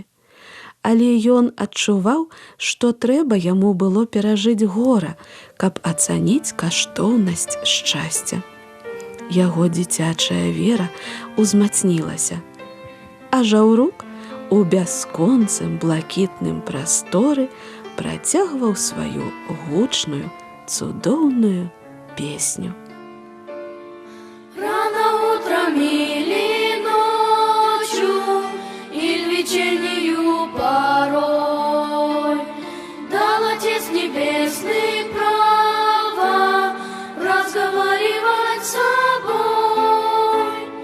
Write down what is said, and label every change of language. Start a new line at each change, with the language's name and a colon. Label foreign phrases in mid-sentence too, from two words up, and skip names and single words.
Belarusian: Але ён адчуваў, што трэба яму было перажыць гора, каб ацаніць каштоўнасць шчасця. Яго дзіцячая вера узмацнілася, а жаўрук у бясконцым блакітным прасторы працягваў сваю гучную, цудоўную песню.
Russian: Рано утром или ночью, или вечернею порой, дал Отец Небесный право разговаривать с собой.